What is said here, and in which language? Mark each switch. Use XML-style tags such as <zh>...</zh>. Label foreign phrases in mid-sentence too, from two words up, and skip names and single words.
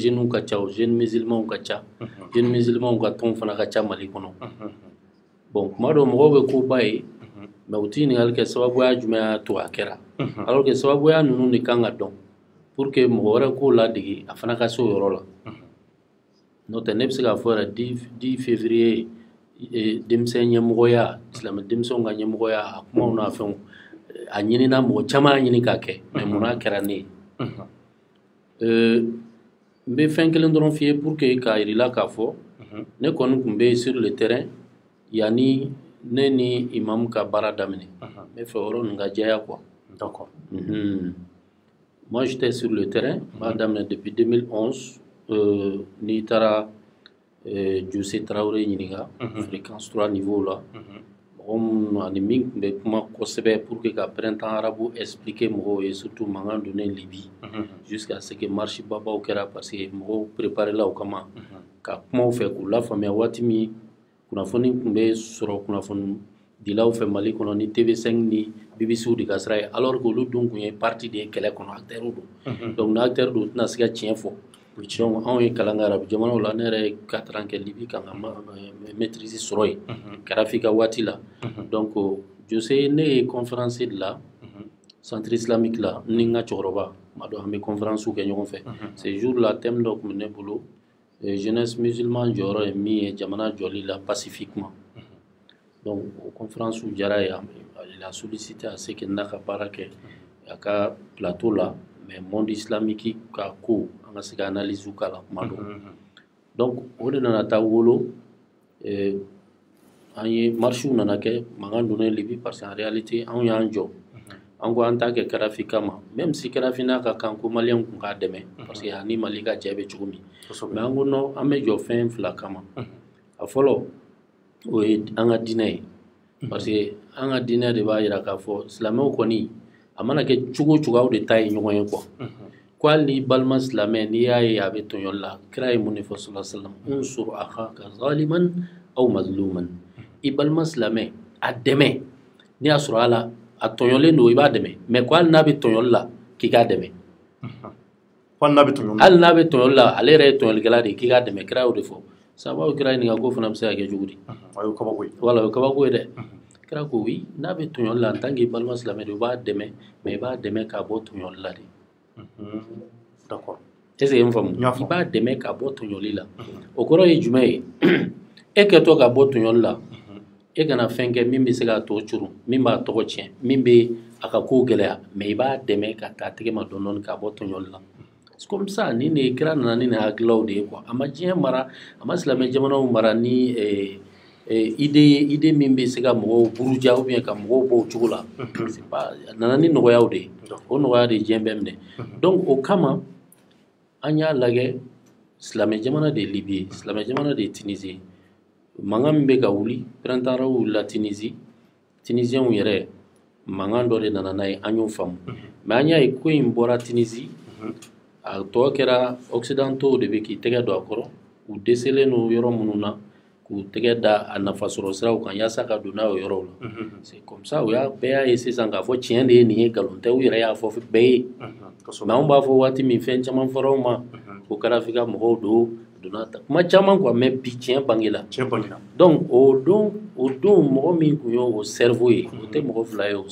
<bm>jeunes ka ca</bm> <fr>jeunes musulmans</fr> <bm>ka ca</bm> <fr>jeunes musulmans</fr> <bm>ka tɔn fana ka ca Mali kɔnɔ bon kuma dɔ mɔgɔw bɛ koba ye mais u tɛ ɲininkali kɛ sababuya jumɛn y'a to a kɛra</bm> <fr>alors que</fr> <bm>sababuya ninnu de kan ka dɔn</bm> <fr>pour que</fr> <bm>mɔgɔ wɛrɛ k'o ladege a fana ka se o yɔrɔ la n'o tɛ ne bɛ se k'a fɔ yɛrɛ 10 février denmisɛn ɲɛmɔgɔya silamɛ denmisɛnw ka ɲɛmɔgɔya a kumaw n'a fɛnw a ɲinina mɔgɔ caman y'a ɲini k'a kɛ mais mun n'a kɛra ne ye n bɛ fɛn kelen dɔrɔn f'i ye</bm> <fr>pour que</fr> <bm>k'a yir'i la k'a fɔ ne kɔni tun bɛ</bm> <fr>sur le terrain</fr> <bm>yanni ne ni imam ka baara daminɛ n bɛ fɛ yɔrɔ ninnu ka jɛya quoi.</bm> <fr>D'accord. Moi j'étais sur le terrain</fr> <bm>b'a daminɛ</bm> <fr>depuis 2011</fr> <bm>n'i taara Jose Traoré ɲininka</bm> <fr>fréquence 3 niveau</fr> <bm>la mɔgɔ minnu ani min tun bɛ kuma kosɛbɛ</bm> <fr>pour que</fr> <bm>ka</bm> <fr>printemps arabe expliquer</fr> <bm>mɔgɔw ye surtout mankan donnen Libye</bm> <fr>jusqu'à ce que marche</fr> <bm>babaw kɛra</bm> <fr>parce que</fr> <bm>mɔgɔw préparé la o kama ka kumaw fɛ k'u lafaamuya waati min kunnafoni tun bɛ sɔrɔ kunnafoni dilaw fɛ Mali kɔnɔ ni TV5 ni BBC de ka sira ye</bm> <fr>alors que</fr> <bm>olu dun tun ye parti de ye kɛlɛ kɔnɔ acteur don donc ni acteur don u tɛna se ka tiɲɛ fɔ donc anw ye kalan kɛ arabu jamanaw la ne yɛrɛ ye 4 ans kɛ Libye kan ka maîtrise sɔrɔ yen kɛra f'i ka waati la donc Jose ne ye</bm> <fr>conférence de la centre islamique</fr> <bm>la ni n ka cɛkɔrɔba tuma dɔ an bɛ conférence kɛ ɲɔgɔn fɛ ce jour la thème dɔ tun bɛ ne bolo</bm> <fr>jeunesse musulman</fr> <bm>jɔyɔrɔ ye min ye jamana jɔli la</bm> <fr>pacifiquement donc</fr> <bm>o conférence diyara ye</bm> <fr>il a sollicité à ce que</fr> <bm>n n'a ka baara kɛ a ka plateau la</bm> <fr>mais monde islamique</fr> <bm>ka ko an ka se ka analyse k'a la kuma dɔ donc o de nana taa wolo an ye marche nana kɛ mankan donnen Libye</bm> <fr>parce que en réalité</fr> <bm>anw y'an jɔ an ko an t'a kɛ Kadafi kama</bm> <fr>même si</fr> <bm>Kadafi n'a ka kan ko maliyɛnw tun k'a dɛmɛ parce que ani Mali ka jɛ bɛ cogo min mais an ko non an bɛ jɔ fɛn fila kama a fɔlɔ o ye an ka diinɛ ye</bm> <fr>parce que</fr> <bm>an ka diinɛ de b'a jira k'a fɔ silamɛw kɔni a mana kɛ cogo o cogo aw de ta ye ɲɔgɔn ye quoi ko hali ni balima silamɛ n'i y'a ye a bɛ tɔɲɔli la kira ye mun de fɔ</bm> <ar>صلى الله عليه وسلم انصر أخاك ظالما أو مظلوما</ar> <bm>i balima silamɛ a dɛmɛ n'i y'a sɔrɔ a la a tɔɲɔlen don i b'a dɛmɛ mais ko hali n'a bɛ tɔɲɔli la k'i k'a dɛmɛ hali n'a bɛ tɔɲɔli la ale yɛrɛ ye tɔɲɔlikɛla de ye k'i k'a dɛmɛ kira y'o de fɔ sababu kira ɲininka ko fana bɛ se ka kɛ cogo di wala o ye kabako ye dɛ kira ko oui n'a bɛ tɔɲɔli la</bm> <fr>en tant que</fr> <bm>balima silamɛ de i b'a dɛmɛ mais i b'a dɛmɛ k'a bɔ tɔɲɔli la de</bm> <fr>d'accord est-ce que</fr> <bm>n faamu i b'a dɛmɛ k'a bɔ tɔɲɔli la o kɔrɔ ye jumɛn ye e kɛtɔ ka bɔ tɔɲɔli la e kana fɛn kɛ min bɛ se k'a tɔ curu min b'a tɔgɔ tiɲɛ min bɛ a ka kow gɛlɛya mais i b'a dɛmɛ ka taa tɛgɛ ma dɔɔni dɔɔni k'a bɔ tɔɲɔli la</bm> <fr>comme ça</fr> <bm>ni ne kira nana ni nin hakililaw de ye quoi a ma diɲɛ mara a ma silamɛ jamanaw mara ni idée min bɛ se ka mɔgɔw buruja</bm> <fr>ou bien</fr> <bm>ka mɔgɔw bɔ o cogo la</bm> <fr>c'est pas</fr> <bm>a nana ni nɔgɔyaw de ye o nɔgɔya de diɲɛ bɛɛ minɛ donc o kama an y'a lajɛ silamɛ jamana de ye Libye silamɛ jamana de ye Tunisie mankan min bɛ ka wuli</bm> <fr>printemps arabe</fr> <bm>wulila Tunisie Tunisiens yɛrɛ mankan dɔ de nana n'a ye an y'o faamu mais an y'a ye ko in bɔra Tunisie a tɔ kɛra occidentaux de bɛ k'i tɛgɛ don a kɔrɔ u dɛsɛlen don yɔrɔ minnu na k'u tɛgɛ da a nafasɔrɔ siraw kan yaasa ka don n'a ye o yɔrɔw la</bm> <fr>c'est comme ça</fr> <bm>u y'a bɛɛ y'a ye sisan k'a fɔ tiɲɛ de ye nin ye nkalon tɛ u yɛrɛ y'a fɔ bɛɛ ye mais anw b'a fɔ waati min fɛn caman fɔra anw ma ko Kadafi ka mɔgɔw don donna ta kuma caman quoi mais bi tiɲɛ bangela donc o don mɔgɔ min tun y'o cerveau ye o tɛ mɔgɔ fila ye o</bm>